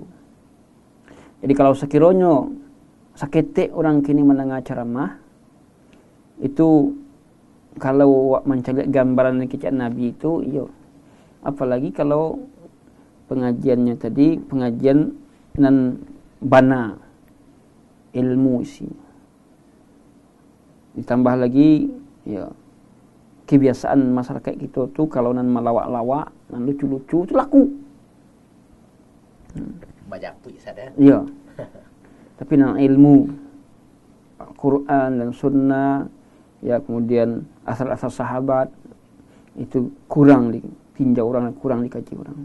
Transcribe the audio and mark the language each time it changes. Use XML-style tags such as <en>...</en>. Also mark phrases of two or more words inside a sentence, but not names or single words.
<id>Jadi kalau sekiranya sakit orang kini mendengar ceramah, itu kalau mencari gambaran kisah Nabi itu, iya. Apalagi kalau pengajiannya tadi pengajian</id> <min>nan bana</min> <id>ilmu isinya. Ditambah lagi, ya. Kebiasaan masyarakat kita tu kalau nan melawak-lawak, nan lucu-lucu itu laku. Banyak pun sadar. Ya. Tapi nan ilmu Al-Quran dan Sunnah, ya kemudian asal-asal sahabat itu kurang ditinjau orang, kurang dikaji orang.</id>